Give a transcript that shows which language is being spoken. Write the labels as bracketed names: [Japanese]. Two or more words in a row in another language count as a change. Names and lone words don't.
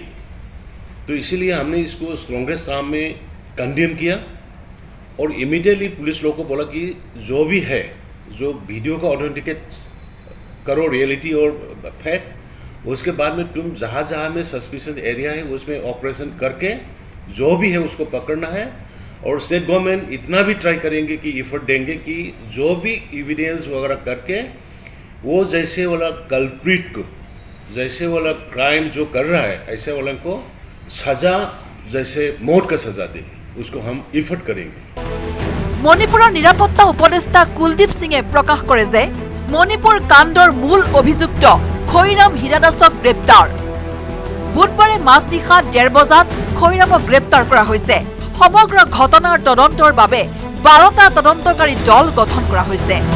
[Hindi] तो इसीलिए हमने इसको [English] strongest form [Hindi] में कंडेम किया और [English] immediately police [Hindi] लोगों को बोला कि जो भी है जो वीडियो का ऑथेंटिकेट करो रियलिटी और फैक्ट उसके बाद में तुम जहाँ जहाँ में [English] suspicion area [Hindi] है उसमें ऑपरेशन करके जो भी है उसको पकड़ना है और [English] state government [Hindi] इतना भी ट्राई करेंगे कि एफर्ट देंगे कि जो भी एविडेंस वगैरह करके वो जैसे वाला कल्प्रिट को जैसे वाला क्राइम जो कर रहा है ऐसे वाला को सजा जैसे मौत का सजा दे उसको हम इफर्ट करेंगे। [Assamese] মণিপুৰৰ নিৰাপত্তা উপদেষ্টা কুলদীপ সিঙে প্ৰকাশ কৰে যে মণিপুৰ কাণ্ডৰ মূল অভিযুক্ত খৈৰাম হীৰাদাসক গ্ৰেপ্তাৰ। বুধবাৰে মাজনিশা 1:30 বজাত খৈৰামক গ্ৰেপ্তাৰ কৰা হৈছে। সমগ্ৰ ঘটনাৰ তদন্তৰ বাবে 12টা তদন্তকাৰী দল গঠন কৰা হৈছে।